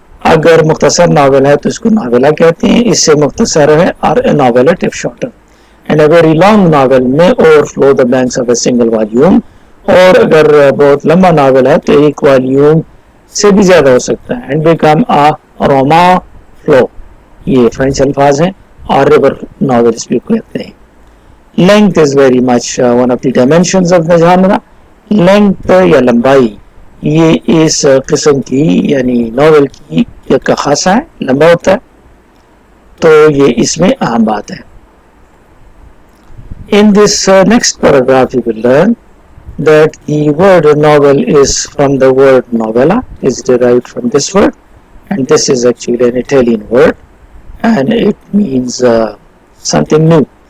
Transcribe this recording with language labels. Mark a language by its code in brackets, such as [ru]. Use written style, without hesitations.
[ur] اگر مختصر ناول ہے تو اس کو ناویلا کہتے ہیں, اس سے مختصر ہے [en] or a novelette if shorter. And a very long novel may overflow the banks of a single volume. [ur] اور اگر بہت لمبا ناول ہے تو ایک والیوم سے بھی زیادہ ہو سکتا ہے. [en] And become a roman flow. [ur] یہ فرینچ الفاظ ہیں, اور [en] river novels [ur] بھی کہتے ہیں. [en] Length is very much one of the dimensions of the genre. [ur] Length یا لمبائی یہ اس قسم کی یعنی ناول کی ایک خاصہ ہے, لمبا ہوتا ہے, تو یہ اس میں اہم بات ہے. [en] In this next paragraph you will learn that the word novel is from the word novella, is derived from this word, and this is actually an Italian word and it means something new.